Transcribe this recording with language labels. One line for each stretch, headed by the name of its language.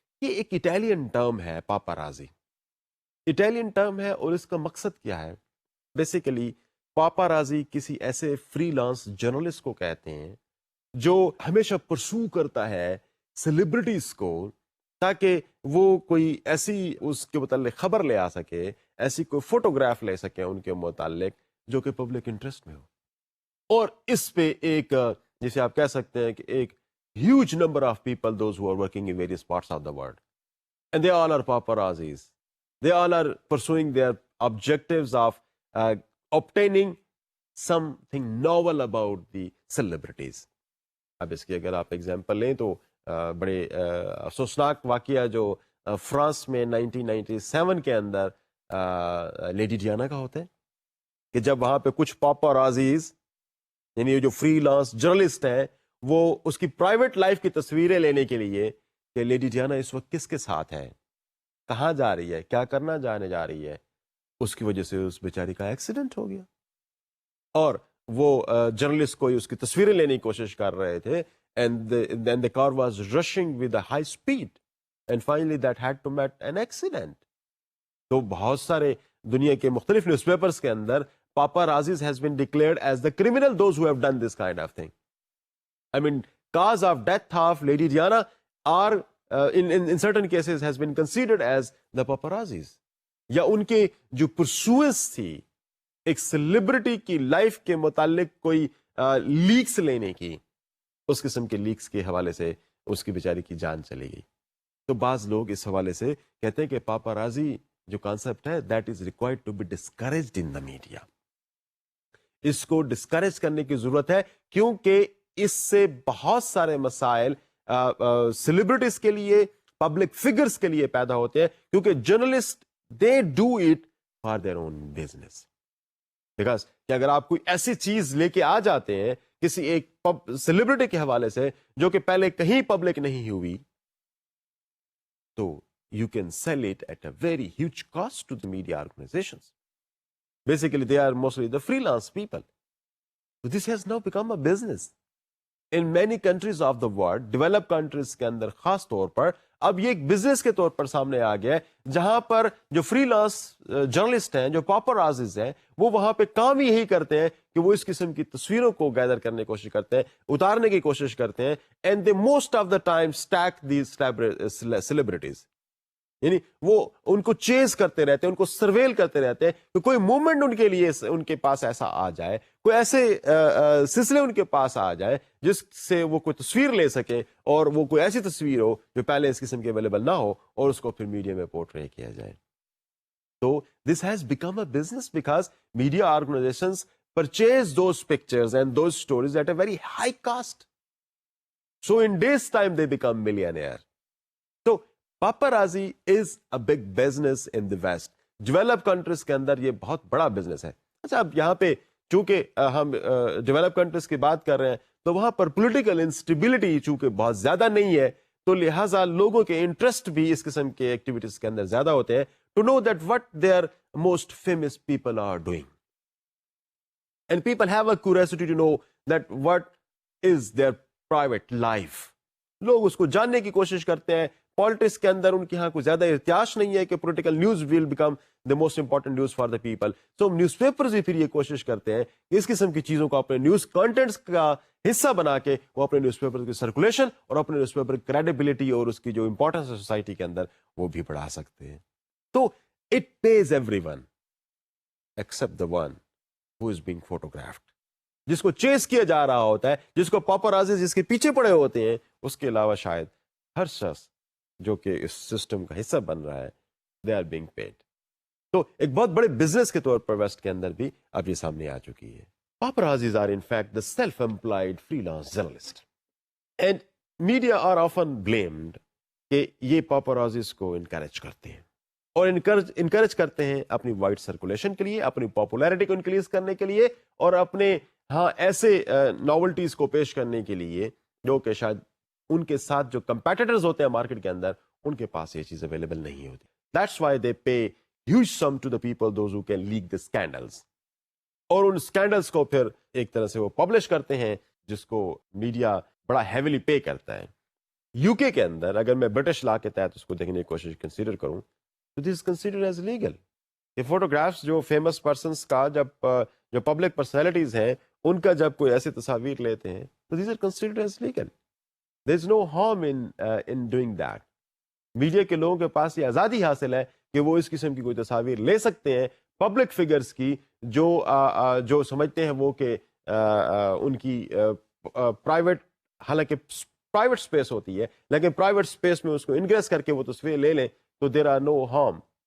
Urdu: یہ ایک Italian term ہے پاپارازی, اٹالین ٹرم ہے, اور اس کا مقصد کیا ہے؟ بیسیکلی پاپارازی کسی ایسے فری لانس جرنلسٹ کو کہتے ہیں جو ہمیشہ پرسو کرتا ہے سیلیبریٹیز کو تاکہ وہ کوئی ایسی اس کے متعلق خبر لے آ سکے, ایسی کوئی فوٹوگراف لے سکے ان کے متعلق جو کہ پبلک انٹرسٹ میں ہو. اور اس پہ ایک جسے آپ کہہ سکتے ہیں کہ ایک
English: Huge number of people those who are working in various parts of the world and they all are paparazzis. They all are pursuing their objectives of obtaining something novel about the celebrities.
Urdu: اب اس کی اگر آپ example لیں تو بڑے افسوسناک واقعہ جو فرانس میں 1997 کے اندر لیڈی ڈیانا کا ہوتا ہے کہ جب وہاں پہ کچھ پاپارازیز یعنی جو فری لانس جرنلسٹ ہیں وہ اس کی پرائیویٹ لائف کی تصویریں لینے کے لیے کہ لیڈی ڈیانا اس وقت کس کے ساتھ ہے, کہاں جا رہی ہے, کیا کرنا جانے جا رہی ہے, اس کی وجہ سے اس بیچاری کا ایکسیڈنٹ ہو گیا. اور وہ جرنلسٹ کوئی اس کی تصویریں لینے کی کوشش کر رہے تھے
English: And then the car was rushing with a high speed and finally that had to meet an accident.
Urdu: تو بہت سارے دنیا کے مختلف نیوز پیپرز کے اندر
English: paparazzi has been declared as the criminal those who have done this kind of thing. I mean, cause of death of Lady Diana are in certain cases has been considered as the paparazzis.
Urdu: یا ان کے جو pursuance تھی ایک celebrity کی life کے متعلق کوئی leaks لینے کی, اس قسم کے لیکس کے حوالے سے اس کی بیچاری کی جان چلی گئی. تو بعض لوگ اس حوالے سے کہتے ہیں کہ پاپارازی جو کانسیپٹ ہے
English: That is required to be discouraged in the media.
Urdu: اس کو ڈسکریج کرنے کی ضرورت ہے کیونکہ اس سے بہت سارے مسائل سیلیبریٹیز کے لیے, پبلک فگرز کے لیے پیدا ہوتے ہیں, کیونکہ journalist
English: They do it for their own business.
Urdu: Because کہ اگر آپ کوئی ایسی چیز لے کے آ جاتے ہیں کسی ایک سیلیبریٹی کے حوالے سے جو کہ پہلے کہیں پبلک نہیں ہوئی, تو
English: You can sell it at a very huge cost to the media organisations. Basically, they are mostly the freelance people. So this has now become a business. In many countries of the world, developed countries
Urdu: کے اندر خاص طور پر اب یہ ایک business کے طور پر سامنے آ گیا ہے جہاں پر جو فری لانس جرنلسٹ ہیں, جو پاپارازیز ہیں, وہ وہاں پہ کام یہی کرتے ہیں کہ وہ اس قسم کی تصویروں کو گیدر کرنے کی کوشش کرتے ہیں, اتارنے کی کوشش کرتے ہیں,
English: and they most of the time stack these celebrities.
Urdu: یعنی وہ ان کو چیز کرتے رہتے ہیں, ان کو سرویل کرتے رہتے ہیں کہ کوئی موومنٹ ان کے لیے ان کے پاس ایسا آ جائے, کوئی ایسے سلسلے ان کے پاس آ جائے جس سے وہ کوئی تصویر لے سکے, اور وہ کوئی ایسی تصویر ہو جو پہلے اس قسم کی اویلیبل نہ ہو, اور اس کو پھر میڈیا میں پورٹرے کیا جائے.
English: تو this has become a business because media organisations purchase those pictures and those stories at a very high cost. So in these time they become millionaire. تو paparazzi is a big business in the West.
Urdu: Develop countries کے اندر یہ بہت بڑا business ہے. اچھا, اب یہاں پہ چونکہ ہم ڈیولپ کنٹریز کی بات کر رہے ہیں تو وہاں پر پولیٹیکل انسٹیبلٹی چونکہ بہت زیادہ نہیں ہے, تو لہٰذا لوگوں کے انٹرسٹ بھی اس قسم کے ایکٹیویٹیز کے اندر زیادہ ہوتے ہیں
English: To know that what their most famous people are doing. And people have a curiosity to know that what is their private life.
Urdu: لوگ اس کو جاننے کی کوشش کرتے ہیں. پالیٹکس کے اندر ان کے یہاں کوئی زیادہ ارتیاش نہیں ہے کہ
English: Political news will become the most important news for the people.
Urdu: So news papers بھی پھر یہ کوشش کرتے ہیں کہ اس قسم کی چیزوں کو اپنے نیوز کنٹینٹس کا حصہ بنا کے وہ اپنے نیوز پیپر کی سرکولیشن اور اپنے نیوز پیپر کی کریڈیبلٹی اور اس کی جو امپورٹنس ہے سوسائٹی کے اندر وہ بھی بڑھا سکتے ہیں.
English: تو it pays everyone except the one who is being photographed.
Urdu: جس کو چیز کیا جا رہا ہوتا ہے, جس کو پاپارازی جس کے پیچھے پڑے ہوتے ہیں, اس کے علاوہ شاید ہر شخص جو کہ اس سسٹم کا حصہ بن رہا ہے
English: they are being paid.
Urdu: تو ایک بہت بڑے بزنس کے طور پر ویسٹ کے اندر بھی اب یہ سامنے آ چکی ہے.
English: Paparazzis are in fact the self-employed freelance journalist. And media are often blamed
Urdu: کہ یہ paparazzis کو انکریج کرتے ہیں اور انکریج کرتے ہیں اپنی وائڈ سرکولیشن کے لیے, اپنی پاپولیرٹی کو انکریز کرنے کے لیے اور اپنے ایسے ناولٹیز کو پیش کرنے کے لیے جو کہ شاید ان کے ساتھ جو کمپیٹیٹرز ہوتے ہیں مارکیٹ کے اندر ان کے پاس یہ چیز اویلیبل نہیں ہوتی.
English: That's why they pay huge sum to the people, those who can leak the scandals.
Urdu: اور ان اسکینڈلس کو پھر ایک طرح سے وہ پبلش کرتے ہیں جس کو میڈیا بڑا ہیویلی پے کرتا ہے. یو کے اندر اگر میں برٹش لا کے تحت اس کو دیکھنے کی کوشش کنسیڈر کروں تو
English: This is considered as legal.
Urdu: یہ فوٹوگرافس جو فیمس پرسنس کا جو پبلک پرسنالٹیز ہیں ان کا جب کوئی ایسی تصاویر لیتے ہیں تو
English: These are considered as legal. There is no harm in doing that.
Urdu: Media کے لوگوں کے پاس یہ آزادی حاصل ہے کہ وہ اس قسم کی کوئی تصاویر لے سکتے ہیں پبلک فگرز کی جو سمجھتے ہیں وہ کہ ان کی پرائیویٹ, حالانکہ پرائیویٹ اسپیس ہوتی ہے لیکن پرائیویٹ اسپیس میں اس کو انگریز کر کے وہ تصویر لے لیں تو
English: There are no harm.